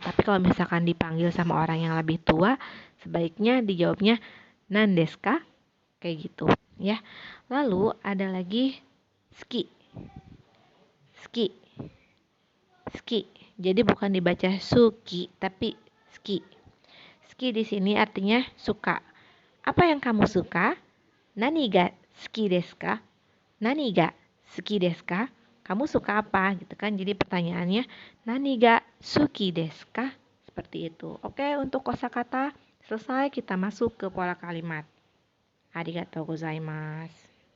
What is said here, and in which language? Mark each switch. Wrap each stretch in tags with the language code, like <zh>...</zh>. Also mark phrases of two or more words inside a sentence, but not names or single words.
<id>Tapi kalau misalkan dipanggil sama orang yang lebih tua, sebaiknya dijawabnya</id> <ja>nan deska,</ja> <id>kayak gitu ya. Lalu ada lagi ski. Ski. Ski. Jadi bukan dibaca suki, tapi ski. Ski di sini artinya suka. Apa yang kamu suka?</id> <ja>Nani ga suki desu ka? Nani ga suki desu ka?</ja> <id>Kamu suka apa? Gitu kan. Jadi pertanyaannya</id> <ja>nani ga suki desu ka?</ja> <id>Seperti itu. Oke, untuk kosakata selesai, kita masuk ke pola kalimat.</id> <ja>Arigatou gozaimasu.</ja>